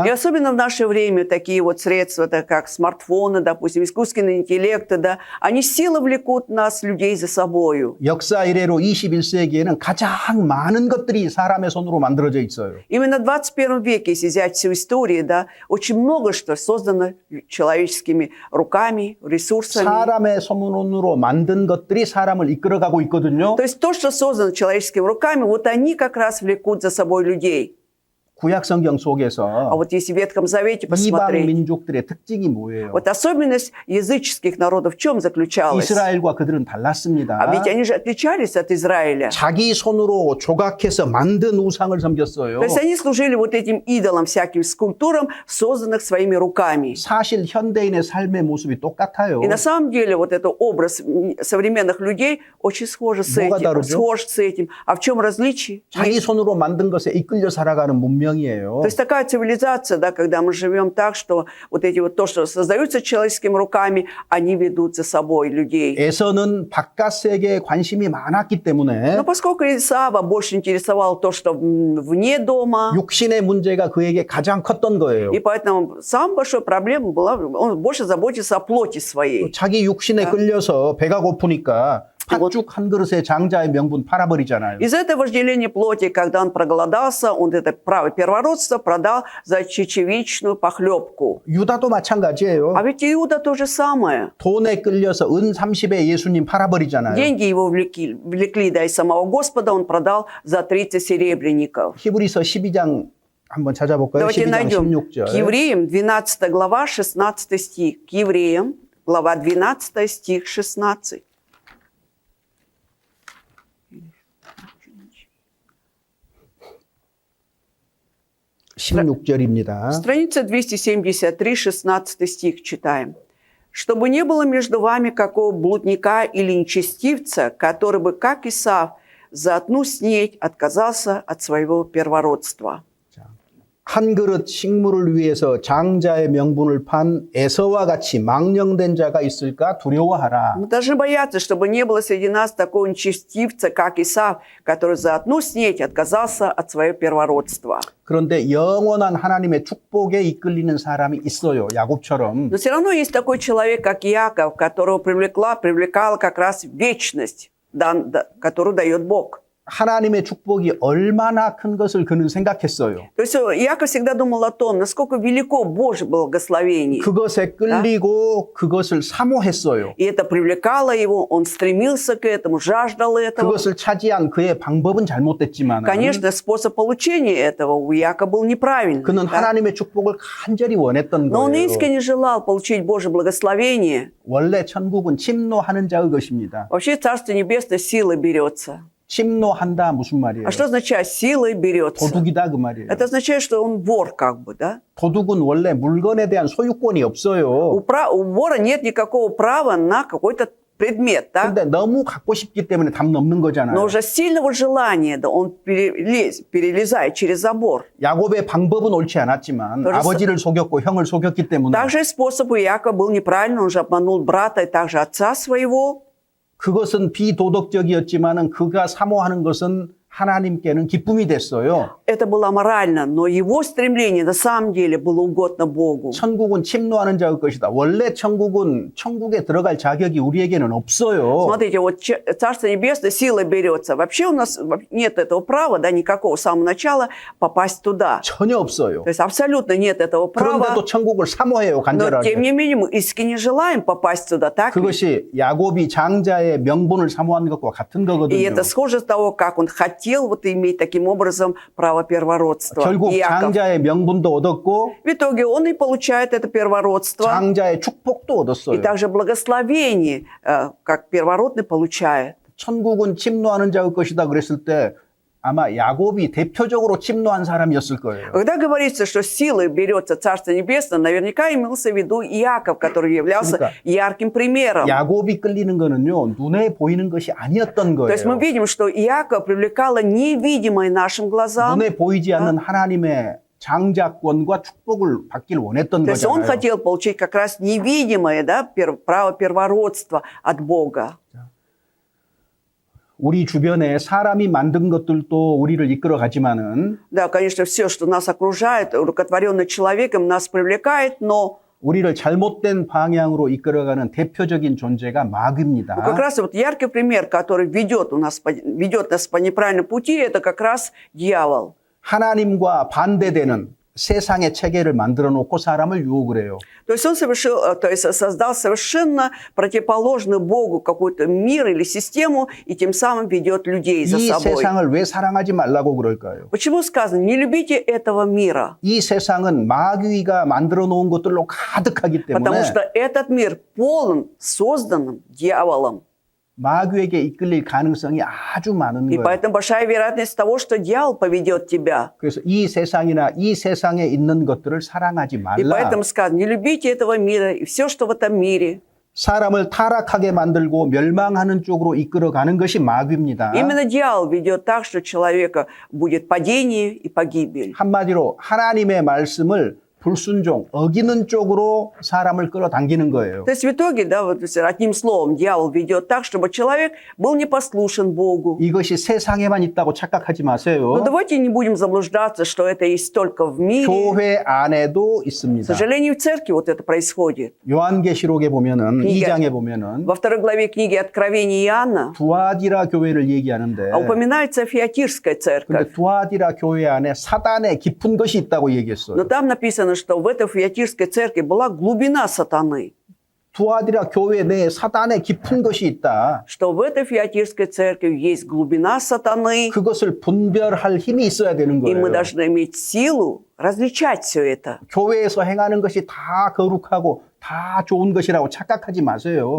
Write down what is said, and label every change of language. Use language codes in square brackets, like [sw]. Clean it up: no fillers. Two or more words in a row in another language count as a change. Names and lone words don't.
[ru] И особенно в наше время такие вот средства, да, как смартфоны, допустим, искусственный интеллект, да, они силой влекут нас, людей, за собою. [ko] 역사 이래로 21세기에는 가장 많은 것들이 사람의 손으로 만들어져 있어요. [ru] Именно в 21 веке, если взять всю историю, да, очень много что создано человеческими руками, ресурсами. [ko] 사람의 손으로 만든 것들이 사람을 이끌어가고 있거든요. [ru] То есть то, что создано человеческими руками, вот они как раз влекут за собой людей. [ko] 구약 성경 [ru] А [ko] 속에서 [ru] вот если в Ветхом Завете [ko] 이방 [ru] посмотреть, [ko] 민족들의 특징이 뭐예요? [ru] вот особенность языческих народов в чем заключалась? [ko] 이스라엘과 그들은 달랐습니다. [ru] А ведь они же отличались от Израиля. [ko] 자기 손으로 조각해서 만든 우상을 섬겼어요. [ru] То есть они служили вот этим идолам, всяким скульптурам, созданных своими руками. [ko] 사실 현대인의 삶의 모습이 똑같아요. [ru] И на самом деле вот этот образ современных людей очень схож с [ko] 뭐가 [ru] этим. [ko] 다르죠? [ru] Схож с этим. А в чем различие? [ko] 자기 손으로 만든 것에 이끌려 살아가는 문명이에요. [ru] То есть такая цивилизация, да, когда мы живем так, что вот эти вот то, что создаются человеческими руками, они ведут за собой людей. [ko] 에서는 바깥 세계에 관심이 많았기 때문에 [ru] Но поскольку Исава больше интересовало то, что вне дома, [ko] 육신의 문제가 그에게 가장 컸던 거예요. [ru] и поэтому самая большая проблема была, он больше заботился о плоти своей. [ko] 자기 육신에 끌려서 배가 고프니까 팥죽 한 그릇에 장자의 명분 팔아버리잖아요. [ru] Из этого вожделения плоти, когда он проголодался, он это право первородства продал за чечевичную похлебку. [ko] 유다도 마찬가지예요. [ru] А ведь Иуда то же самое. [ko] 돈에 끌려서 은 30에 예수님 팔아버리잖아요. [ru] Деньги его влекли, да, и самого Господа он продал за 30 серебряников. [ko] 히브리서 12장 한번 찾아볼까요? [ru] Давайте [ko] 12장 [ru] найдем. [ko] 16절. [ru] К Евреям, 12 глава, 16 стих. К Евреям, глава 12, стих 16. [ko] 16절입니다. [ru] Страница 273, 16 стих читаем. «Чтобы не было между вами какого блудника или нечестивца, который бы, как Исав, за одну снеть отказался от своего первородства». [ko] 한 그릇 식물을 위해서 장자의 명분을 판 에서와 같이 망령된 자가 있을까 두려워하라. [ru] Мы должны бояться, чтобы не было среди нас такого нечестивца, как Исав, который за одну снеть отказался от своего первородства. [ko] 그런데 영원한 하나님의 축복에 이끌리는 사람이 있어요. 야곱처럼. [ru] Но все равно есть такой человек, как Иаков, которого привлекала как раз вечность, которую дает Бог. [ko] 하나님의 축복이 얼마나 큰 것을 그는 생각했어요. [ru] То есть Иаков всегда думал о том, насколько велико Божье благословение. [ko] 그것에 끌리고 그것을 사모했어요. [ru] И это привлекало его, он стремился к этому, жаждал этого. [ko] 그것을 차지한 그의 방법은 잘못됐지만 [ru] Конечно, способ получения этого у Иакова был неправильный. [ko] 그는 [ru] Да? [ko] 하나님의 축복을 간절히 원했던 [ru] Но он [ko] 거예요. [ru] искренне желал получить Божье благословение. [ko] 원래 천국은 침노하는 자의 것입니다. [ru] Вообще Царство Небесное силой берется. [ko] 침노한다 무슨 말이에요? [ru] А что означает силой берется? [ko] 도둑이다 그 말이에요. [ru] Это означает, что он вор как бы, да? [ko] 도둑은 원래 물건에 대한 소유권이 없어요. [ru] У вора нет никакого права на какой-то предмет, да? [ko] 근데 너무 갖고 싶기 때문에 담 넘는 거잖아요. [ru] Но уже сильного желания, да, он перелезает через забор. [ko] 야곱의 방법은 옳지 않았지만 그래서- 아버지를 속였고 형을 속였기 때문에 [ru] Также и способ у Иакова был неправильный, он же обманул брата и также отца своего. [ko] 그것은 비도덕적이었지만은 그가 사모하는 것은 하나님께는 기쁨이 됐어요. [ru] Это было аморально, но его стремление на самом деле было угодно Богу. [ko] 천국은 침노하는 자의 것이다. 원래 천국은 천국에 들어갈 자격이 우리에게는 없어요. [ru] Смотрите, вот Царство Небесное силой берется. Вообще у нас нет этого права, да, никакого с самого начала попасть туда. [ko] 전혀 없어요. [ru] То есть абсолютно нет этого права. [ko] 그런데도 천국을 사모해요, [ru] Но [ko] 간절하게. [ru] тем не менее мы искренне желаем попасть туда, так? ли? [ko] 그것이 야곱이 장자의 명분을 사모한 것과 같은 [ru] И [ko] 거거든요. [ru] это схоже с того, как он хотел вот иметь таким образом право первородства. [ko] 결국 [ru] Иаков. [ko] 장자의 명분도 얻었고 [ru] В итоге он и получает это первородство, [ko] 장자의 축복도 [ru] и [ko] 얻었어요. [ru] также благословение, как первородный, получает. [ko] 천국은 침노하는 자의 것이다 그랬을 때 아마 야곱이 대표적으로 침노한 사람이었을 거예요. [ru] Когда говорится, что силой берется Царство Небесное, наверняка имелся в виду Иаков, который являлся [ko] 그러니까 [ru] ярким примером. [ko] 야곱이 끌리는 거는요, 눈에 보이는 것이 아니었던 [ru] То есть мы [ko] 거예요. [ru] видим, что Иаков привлекало невидимое нашим глазам. [ko] 눈에 보이지 않는 하나님의 장자권과 축복을 받길 원했던 [ru] То есть он [ko] 거잖아요. [ru] хотел получить как раз невидимое, да, право первородства от Бога. [ko] 우리 주변에 사람이 만든 것들도 우리를 이끌어가지만은 [ru] Да, конечно, все, что нас окружает, рукотворенное человеком, нас привлекает, но [ko] 우리를 잘못된 방향으로 이끌어가는 대표적인 존재가 [ru] как [ko] 마귀입니다. [ru] раз вот яркий пример, который ведет нас по неправильному пути, это как раз дьявол. [ko] 하나님과 반대되는 세상의 체계를 만들어 놓고 사람을 유혹을 해요. [ru] То есть он создал совершенно противоположный Богу какой-то мир или систему, и тем самым ведет людей за [ko] 이 [ru] собой. [ko] 세상을 왜 사랑하지 말라고 그럴까요? [ru] Почему сказано, не любите этого мира? [ko] 이 세상은 마귀가 만들어 놓은 것들로 가득하기 [ru] Потому [ko] 때문에 [ru] что этот мир полон созданным дьяволом. [ko] 마귀에게 이끌릴 가능성이 아주 많은 [ru] И [ko] 거예요. [ru] поэтому большая вероятность того, что дьявол поведет тебя. [ko] 그래서 이 세상이나 이 세상에 있는 것들을 사랑하지 [ru] И [ko] 말라. [ru] поэтому сказано, не любите этого мира и все, что в этом мире. [ko] 사람을 타락하게 만들고 멸망하는 쪽으로 이끌어가는 것이 마귀입니다. [ru] Именно дьявол ведет так, что человека будет падение и погибель. [ko] 한마디로 하나님의 말씀을 불순종, 어기는 쪽으로 사람을 끌어당기는 거예요. [ru] То есть в итоге, да, вот одним словом, дьявол ведет так, чтобы человек был непослушен Богу. [ko] 이것이 세상에만 있다고 착각하지 [ru] Но [ko] 마세요. [ru] давайте не будем заблуждаться, что это есть только в мире. [ko] 교회 안에도 [ru] К [ko] 있습니다. [ru] сожалению, в церкви вот это происходит. [ko] 요한계시록에 보면은 그러니까 2장에 보면은 [ru] Во второй главе книги Откровения Иоанна [ko] 두아디라 교회를 얘기하는데 [ru] упоминается Фиатирская [ko] 근데 [ru] церковь. [ko] 두아디라 교회 안에 사단의 깊은 것이 있다고 얘기했어요. [ru] Но там написано, что в этой Фиатирской церкви была глубина сатаны. [ko] 두아디라 교회 내에 사단의 깊은 것이 있다. [ru] Что в этой Фиатирской церкви есть глубина сатаны, [ko] 그것을 분별할 힘이 있어야 되는 [ru] и мы [ko] 거예요. [ru] должны иметь силу различать все это. [ko] 교회에서 행하는 것이 다 거룩하고 다 좋은 것이라고 착각하지 마세요.